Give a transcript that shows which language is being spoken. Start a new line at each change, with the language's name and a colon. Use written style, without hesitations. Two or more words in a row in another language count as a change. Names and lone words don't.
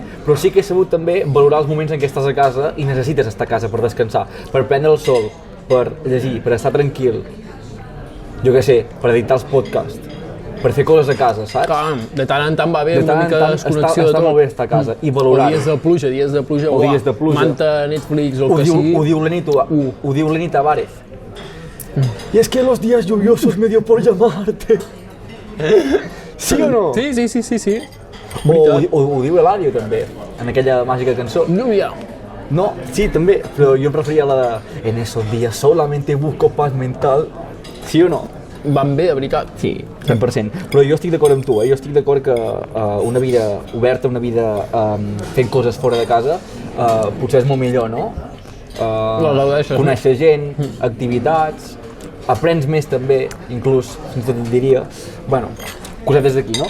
Catalan: Però sí que he sabut també valorar els moments en què estàs a casa i necessites estar a casa per descansar, per prendre el sol, per llegir, per estar tranquil, jo què sé, per editar els podcasts, per fer coses a casa, saps? Clar, de tant en tant va bé una mica de desconnexió de tot. Està molt bé estar a casa i valorar. O dies de pluja, o dies de pluja. Manta, Netflix, o el que sigui. Ho diu Lenny Tavares.
Spanish: Y es que los días lluviosos me dio por llamarte. ¿Sí o no? Sí.
Catalan: Ho diu Eladio també, en aquella màgica cançó. Lluvia. No, sí, també, però jo em referia a la de
Spanish: En esos días solamente busco paz mental.
Catalan: Sí o no? Van bé, de veritat. Sí, 100%. Però jo estic d'acord amb tu, jo estic d'acord que una vida oberta, una vida fent coses fora de casa, potser és molt millor, no? Conèixer gent, activitats, aprens més també, inclús, fins i tot et diria, bueno, cosetes d'aquí, no?